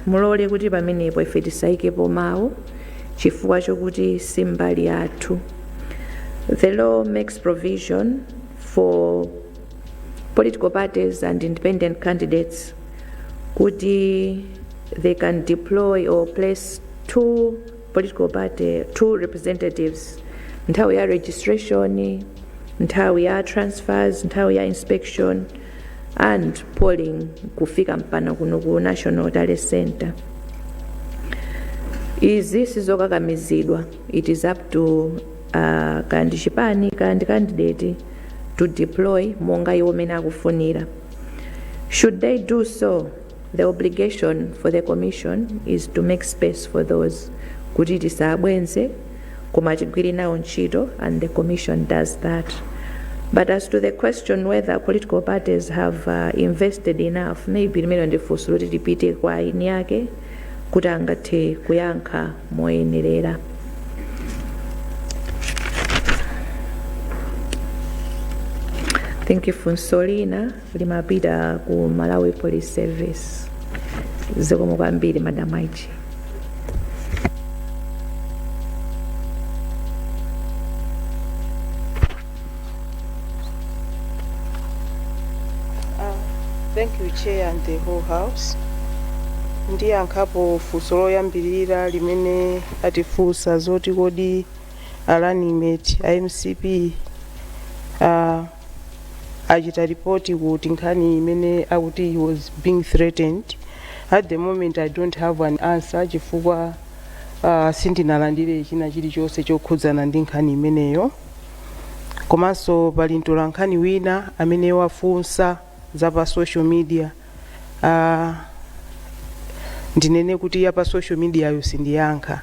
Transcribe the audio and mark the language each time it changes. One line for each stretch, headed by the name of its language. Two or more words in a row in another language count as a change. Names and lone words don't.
Nyanja: Mulole kuti pamenepo ife tisaikepo mawu chifukwa chokuti simbali yathu.
English: The law makes provision for political parties and independent candidates kuti they can deploy or place two representatives
Nyanja: nthawi ya registration, nthawi ya transfers, nthawi ya inspection
English: and polling
Nyanja: kufika mpana kuno ku
English: National Talent Center.
Nyanja: Izi sizokakamizidwa.
English: It is up to
Nyanja: kandi chipani kandi
English: candidate to deploy
Nyanja: monga iwo mene akufunira.
English: Should they do so, the obligation for the commission is to make space for those
Nyanja: kuti tisabwenze koma tigwire nawo ntchito,
English: and the commission does that. But as to the question whether political parties have invested enough, maybe
Nyanja: limene ndifunso loti tipite kwa aini yake kuti angathe kuyankha moyenerera.
English: Thank you
Nyanja: funso lina limapita ku Malawi Police Service. Zikomo kwambiri Madam IG.
English: Thank you, Chair and the whole House.
Nyanja: Ndiyankhapo funso loyambirira limene atifunsa zoti kodi
English: running mate
Nyanja: MCP achita report kuti nkhani imene akuti
English: he was being threatened. At the moment I don't have an answer
Nyanja: chifukwa sindinalandire china chilichonse chokhudzana ndi nkhani imeneyo. Komanso pali mtolankhani wina amene wafunsa za pa
English: social media,
Nyanja: ndinene kuti ya pa
English: social media
Nyanja: yo sindiyankha.